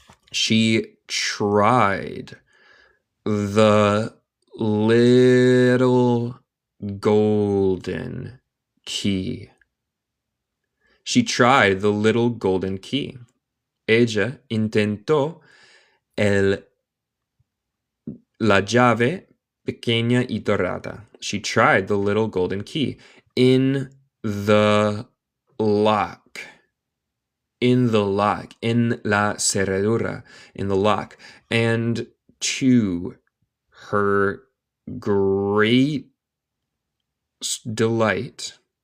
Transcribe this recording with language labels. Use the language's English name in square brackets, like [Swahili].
[English] She tried the little golden key. She tried the little golden key. [Spanish] Ella intentó la llave pequeña y dorada. [English] She tried the little golden key in the lock. In the lock. In [Spanish] la cerradura. [English] In the lock. And to her great delight.